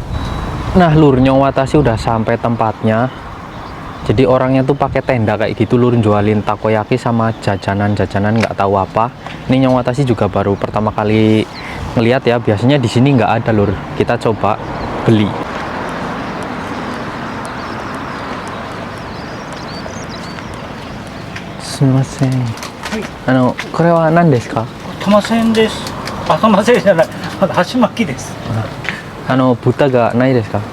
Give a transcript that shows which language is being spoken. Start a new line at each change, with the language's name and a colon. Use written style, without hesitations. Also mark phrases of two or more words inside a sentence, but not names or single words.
Indonesian: Nah lur, Nyong Watashi udah sampai tempatnya. Jadi orangnya tuh pakai tenda kayak gitu lur, jualin takoyaki sama jajanan-jajanan nggak tahu apa. Ini Nyong Watashi juga baru pertama kali ngelihat ya, biasanya di sini nggak ada lur. Kita coba beli.
Japanese: Sumimasen. これは何ですか? 玉せんです。玉せんじゃない。箸巻きです。豚がないですか？